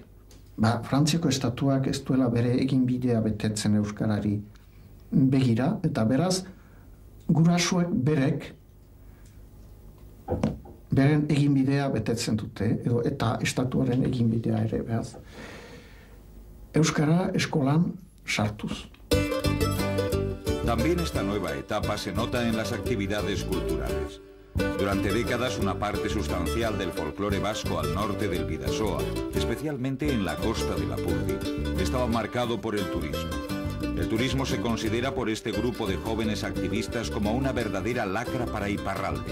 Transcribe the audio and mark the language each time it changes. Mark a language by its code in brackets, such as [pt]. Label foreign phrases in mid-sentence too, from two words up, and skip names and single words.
[eu] Frantziako estatuak ez duela bere eginbidea betetzen euskarari begira, eta beraz, gurasoek beren eginbidea betetzen dute, eta estatuaren eginbidea ere, behaz. Euskara eskolan sartuz. [es] También esta nueva etapa se nota en las actividades culturales. Durante décadas una parte sustancial del folclore vasco al norte del Bidasoa, especialmente en la costa de Lapurdi, estaba marcado por el turismo. El turismo se considera por este grupo de jóvenes activistas como una verdadera lacra para Iparralde.